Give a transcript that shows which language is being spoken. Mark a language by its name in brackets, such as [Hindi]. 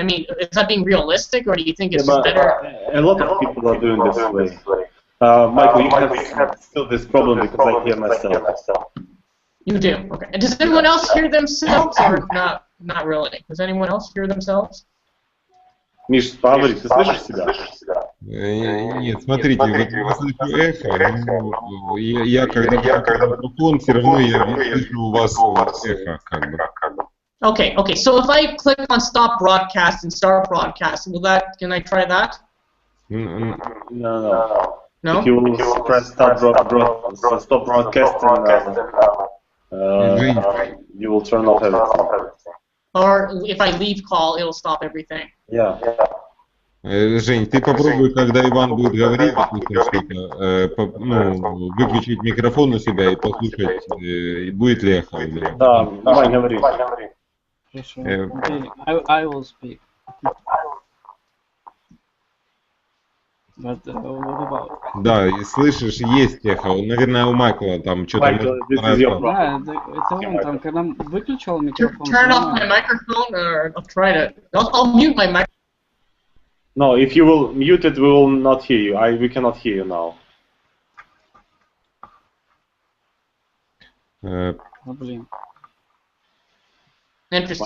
[English] I mean, is that being realistic, or do you think it's just better? A lot of people are doing this way. Michael, you have still this problem because I hear myself. You do. Okay. Does anyone else hear themselves, or not? Not really. Does anyone else hear themselves? [Russian] Миш, поговори, ты слышишь себя? Нет, смотрите, вот я слышу эхо, но я когда включаю микрофон, все равно я слышу у вас эхо, как бы. [English] Okay, so if I click on stop broadcast and start broadcast, can I try that? No. No? If you will press stop broadcasting, you will turn off everything. Or if I leave call, it'll stop everything. Yeah. [Russian] Жень, ты попробуй, когда Иван будет говорить, что-то, выключить микрофон у себя и послушать, будет ли эхо. Да, давай, говори. Хорошо. [English] I will speak. But what about? [Russian] Да, и слышишь, есть эхо. Наверное, у Майкла там что-то... Да, это он там, когда выключил микрофон. [English] Turn off my microphone, or I'll try to. I'll mute my microphone. No, if you will mute it, we will not hear you. We cannot hear you now. [Russian] Блин. [English] Interesting.